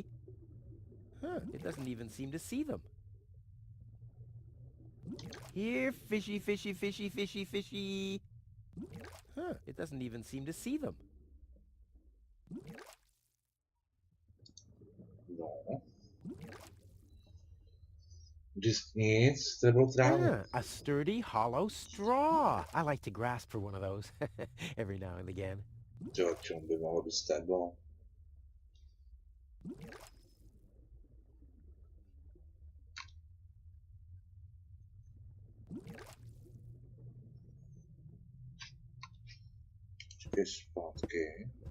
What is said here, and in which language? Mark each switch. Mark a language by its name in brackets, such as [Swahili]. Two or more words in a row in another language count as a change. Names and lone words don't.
[English] Huh, it doesn't even seem to see them. Here, fishy, fishy, fishy, fishy, fishy. Huh, it doesn't even seem to see them. [Czech] No. Just nic, to bylo trávu. [English] A sturdy, hollow straw. I like to grasp for one of those every now and again. [Czech] Jo, čemu by mohlo být stéblo? Čekaj zpátky.